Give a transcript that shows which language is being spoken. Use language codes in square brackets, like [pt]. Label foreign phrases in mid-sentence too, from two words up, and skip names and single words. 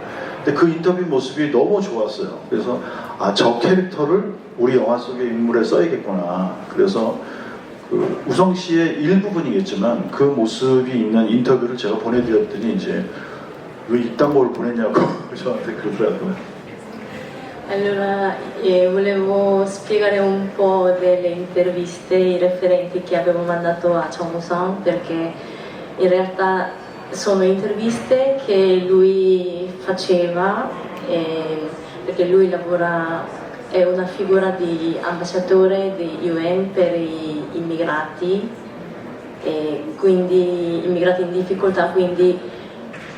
[ko] 근데 그 인터뷰 모습이 너무 좋았어요. 그래서 저 캐릭터를 우리 영화 속의 인물에 써야겠구나. 그래서 우성 씨의 일부분이겠지만 그 모습이 있는 인터뷰를 제가 보내드렸더니 이제 왜 이딴 걸 보냈냐고 저한테 그러더라고요. [it] Allora, volevo spiegare un po' delle interviste, i referenti che avevo mandato a Chong-Musang, perché in realtà sono interviste che lui faceva, perché lui è una figura di ambasciatore di UN per gli immigrati, e quindi immigrati in difficoltà, quindi